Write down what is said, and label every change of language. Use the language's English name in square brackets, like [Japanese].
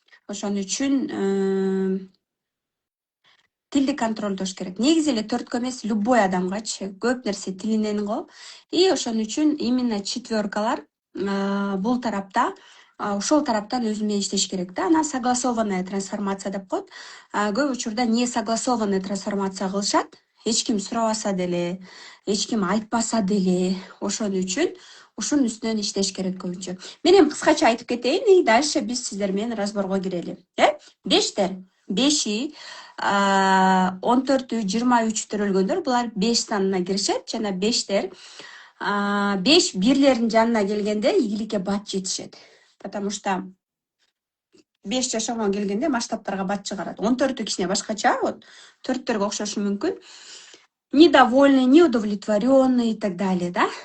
[Kyrgyz] Ошон үчүн тилди контролдош керек. Негизи эле төрткө эмес, любой адамгачы көп нерсе тилинен го. И ошон үчүн именно четверкалар бул тарапта, ошол тараптан өзү менен иштеш керек да. Ана согласованная трансформация деп коет. Көп учурда не согласованный трансформация кылышат. Эч ким сурабаса деле, эч ким айтпаса деле. Ошон үчүн ушунун үстүнөн иштеш керек көбүнчө. Мен эми кыскача айтып кетейин, [Russian] и дальше [Kyrgyz] биз сиздер менен разборго кирели. Бештер, беши, 14, 23 төрөлгөндөр, булар 5 санына киришет жана бештер 5 бирлердин жанына келгенде ийгиликке бат жетишет. [Russian] Потому что [Kyrgyz] 5 жашоого келгенде масштабтарга бат чыгарат. 14 кичине башкача, вот 4-төргө окшошу мүмкүн. [Russian] Недовольный, неудовлетворенный и так далее, да?